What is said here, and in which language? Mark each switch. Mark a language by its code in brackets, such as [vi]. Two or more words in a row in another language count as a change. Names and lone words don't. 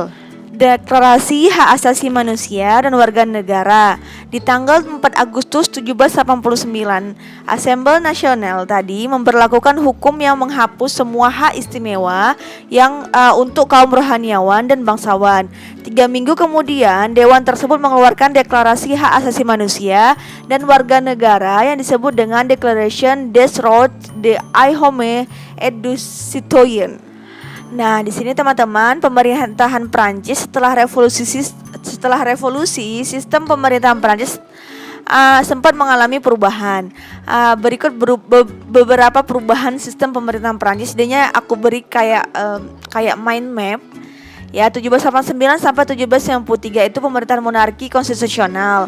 [id] Deklarasi Hak Asasi Manusia dan Warga Negara di tanggal 4 Agustus 1789, Assemblée Nationale tadi memberlakukan hukum yang menghapus semua hak istimewa yang untuk kaum rohaniawan dan bangsawan. 3 minggu kemudian, Dewan tersebut mengeluarkan Deklarasi Hak Asasi Manusia dan Warga Negara yang disebut dengan Declaration des Droits de l'Homme et du Citoyen. Nah, di sini teman-teman, pemerintahan Prancis setelah revolusi sistem pemerintahan Prancis sempat mengalami perubahan. Berikut beberapa perubahan sistem pemerintahan Prancis. Idenya aku beri kayak [en] mind map. [id] Ya, 1789 sampai 1793 itu pemerintahan monarki konstitusional.